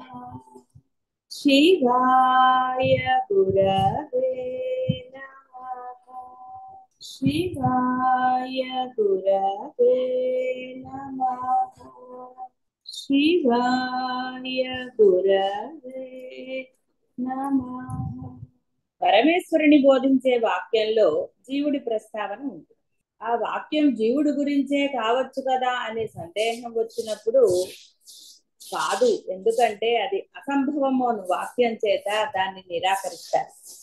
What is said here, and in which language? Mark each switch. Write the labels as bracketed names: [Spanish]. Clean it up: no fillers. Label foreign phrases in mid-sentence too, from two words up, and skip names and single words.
[Sanskrit] शिवाय गुरवे नमः। शिवाय गुरवे नमः। शिवाय गुरवे नमः। [Telugu] పరమేశ్వరుని బోధించే వాక్యంలో జీవుడి ప్రస్తావన ఉంటుంది. ఆ వాక్యం జీవుడి గురించే కావచ్చు కదా అనే సందేహం వచ్చినప్పుడు కాదు, ఎందుకంటే అది అసంభవము అని వాక్యం చేత దాన్ని నిరాకరిస్తారు.